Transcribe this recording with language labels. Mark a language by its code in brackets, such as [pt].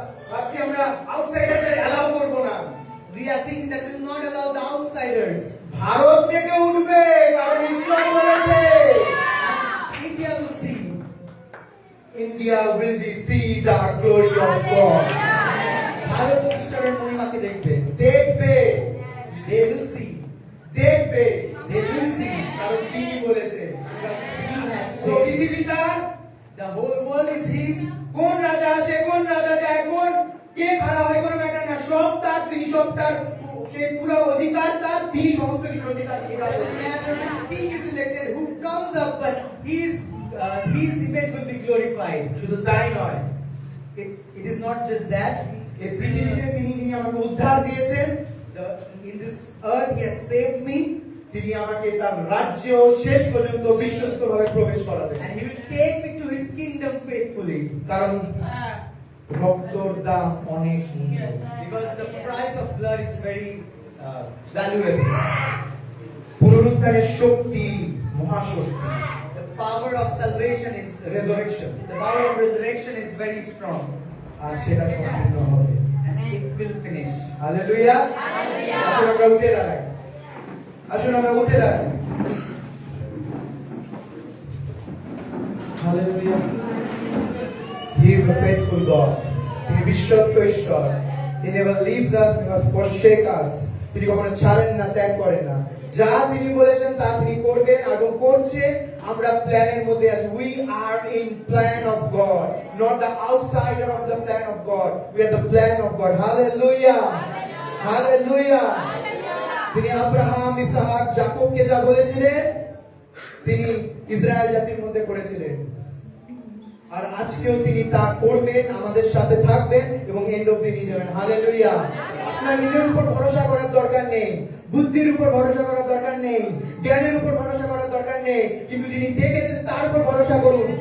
[bn] ভাবছি আমরা আউটসাইডারদের অ্যালাউ করবো না। [en] We are thinking that we will not allow the outsiders. [bn] Bharat থেকে উঠবে, কারণ ঈশ্বর বলেছে [en] And India will see. India will be see the glory of God. [bn] Bharat ঈশ্বরের মহিমাকে দেখবে. দেখবে, [en] They will see. [bn] দেখবে, [en] They will see. [bn] কারণ তিনি বলেছে [en] Because he has [bn] পুরো [en] said. [bn] পৃথিবী তার, [en] The whole world is his. [bn] কোন রাজা আসে কোন রাজা যায় কোন কে খারাপ হয় কোনো ম্যাটার না, সব তার, তিনি সব তার, সেই পুরো অধিকার তার, তিনি সমস্ত কিছুর অধিকার [en] It doesn't matter which king is elected, who comes up, but his image will be glorified. [bn] শুধু তাই নয়, [en] It is not just that. [bn] এই পৃথিবীতে তিনি যিনি আমাকে উদ্ধার দিয়েছেন, [en] In this earth, he has saved me, [bn] তিনি আমাকে তার রাজ্য শেষ পর্যন্ত বিশ্বস্তভাবে প্রবেশ করাবেন। [en] and he will take me to his kingdom faithfully. [bn] কারণ রক্তর দাম অনেক মূল্য। [en] Because the price of blood is very valuable. [bn] পুনরুদ্ধারের শক্তি মহাশক্তি, [en] The power of salvation is resurrection, The power of resurrection is very strong, [bn] আর সেটা সম্পূর্ণ হবে। [en] and it will finish. [bn] Hallelujah. আসুন আমরা উঠে দাঁড়াই, আসুন আমরা উঠে দাঁড়াই। [en] Hallelujah. He is a faithful God. [bn] তিনি বিশ্বস্ত ঈশ্বর। [en] He never leaves us, never forsake us. [bn] তিনি কখনো ছাড়েন না, ত্যাগ করেন না। যা তিনি বলেছেন তা তিনি করবেন এবং করছে। আমরা প্ল্যানের মধ্যে আছি। [en] We are in plan of God, not the outsider of the plan of God. We are the plan of God. Hallelujah. Hallelujah. [bn] তিনি আব্রাহাম, ইসহাক, যাকবকে যা বলেছিলেন তিনি ইসরায়েল জাতির মধ্যে করেছিলেন। আর আজকেও তিনি তা করবেন, আমাদের সাথে থাকবেন এবং এন্ড অবধি নিয়ে যাবেন। হালেলুয়া। আপনার নিজের উপর ভরসা করার দরকার নেই, বুদ্ধির উপর ভরসা করার দরকার নেই, জ্ঞানের উপর ভরসা করার দরকার নেই, কিন্তু যিনি ডেকেছেন তার উপর ভরসা করুন।